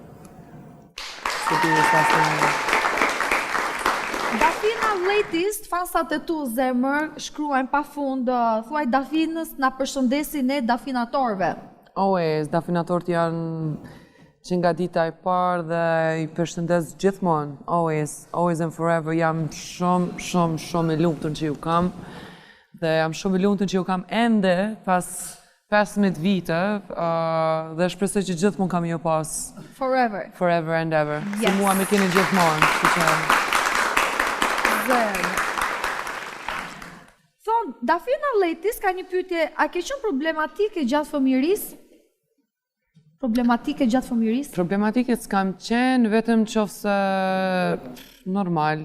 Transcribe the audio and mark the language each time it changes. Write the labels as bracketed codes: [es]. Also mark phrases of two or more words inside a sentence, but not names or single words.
[sq] Dafina Latest, fansat e tu zemër, shkruajnë pa fund, thuaj Dafinës na përshëndesin ne dafinatorve. Always, dafinatorët janë që nga dita e parë dhe I përshëndes gjithmonë. [en] Always and forever. [sq] Jam shumë e lumtur që ju kam. Dhe jam shumë e lumtur që ju kam ende pas 15 vite dhe shpresoj që gjithmonë kam ju pas. [en] Forever and ever. [sq] Si mua me keni gjithmonë. Thonë, Dafina Letis ka një pyetje, a ke qenë problematike gjatë fëmijërisë? Problematike s'kam qenë, vetëm qofse normal.